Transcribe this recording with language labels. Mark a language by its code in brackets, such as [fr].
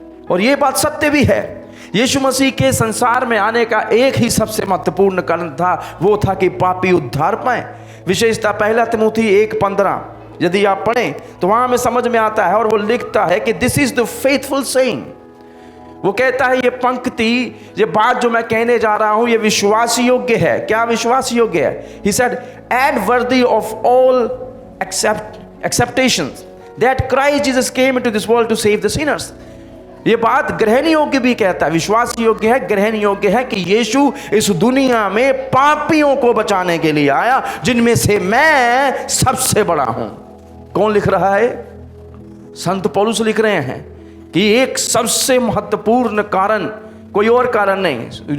[hi] और ये बात सत्य भी है। यीशु मसीह के संसार में आने का एक ही सबसे महत्वपूर्ण कारण था, वो था कि पापी उद्धार पाए। विशेषता 1 तिमोथी 1:15 यदि आप पढ़ें तो वहां में समझ में आता है, और वो लिखता है कि [en] This is the faithful saying. [hi] वो कहता है ये पंक्ति, ये बात जो मैं कहने जा रहा हूं ये विश्वास योग्य है। क्या विश्वास योग्य है? [en] He said, and worthy of all acceptations that Christ Jesus came into this world to save the sinners। [hi] ये बात ग्रहण योग्य भी कहता है, विश्वास योग्य है, ग्रहण योग्य है कि यीशु इस दुनिया में पापियों को बचाने के लिए आया, जिनमें से मैं सबसे बड़ा हूं। कौन लिख रहा है? संत पौलुस लिख रहे हैं कि एक सबसे महत्वपूर्ण कारण, कोई और कारण नहीं।